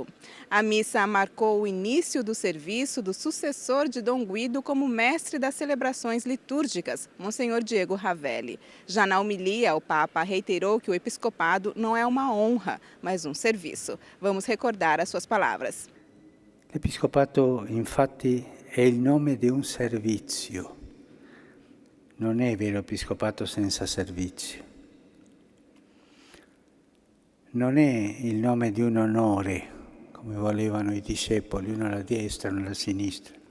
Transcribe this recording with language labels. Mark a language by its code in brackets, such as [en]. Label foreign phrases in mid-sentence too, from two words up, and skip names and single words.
[pt] A missa marcou o início do serviço do sucessor de Dom Guido como mestre das celebrações litúrgicas, Monsenhor Diego Ravelli. Já na homilia, o Papa reiterou que o episcopado não é uma honra, mas um serviço. Vamos recordar as suas palavras. [it] L'Episcopato, infatti, è il nome di un servizio. Non è vero episcopato senza servizio. Non è il nome di un onore, come volevano i discepoli, uno alla destra e uno alla sinistra.